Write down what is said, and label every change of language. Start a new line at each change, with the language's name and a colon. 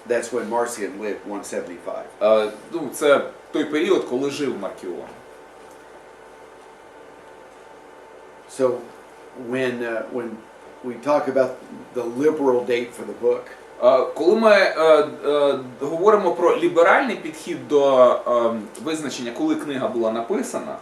English: That's when Marcion lived, 175.
Ukrainian: Це той період, коли жив Маркіон.
English: So when we talk about the liberal date for the book,
Ukrainian: коли ми говоримо про ліберальний підхід до визначення, коли книга була написана,